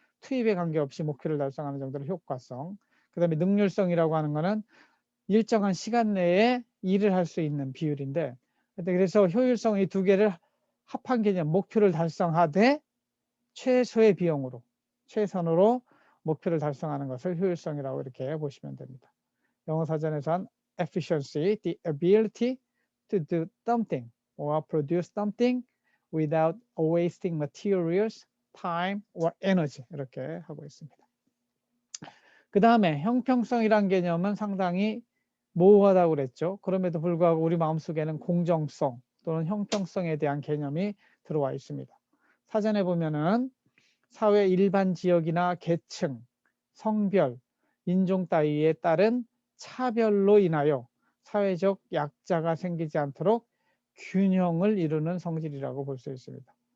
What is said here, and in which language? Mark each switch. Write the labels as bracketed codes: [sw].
[ko] 투입에 관계없이 목표를 달성하는 정도로 효과성. 그 다음에 능률성이라고 하는 것은 일정한 시간 내에 일을 할 수 있는 비율인데 그래서 효율성 이 두 개를 합한 개념, 목표를 달성하되 최소의 비용으로, 최선으로 목표를 달성하는 것을 효율성이라고 이렇게 보시면 됩니다. 영어 사전에서는 [en] efficiency, the ability to do something or produce something without wasting materials, time or energy [ko] 이렇게 하고 있습니다. 그 다음에 형평성이란 개념은 상당히 모호하다고 그랬죠. 그럼에도 불구하고 우리 마음속에는 공정성 또는 형평성에 대한 개념이 들어와 있습니다. 사전에 보면은 사회 일반 지역이나 계층, 성별, 인종 따위에 따른 차별로 인하여 사회적 약자가 생기지 않도록 균형을 이루는 성질이라고 볼 수 있습니다.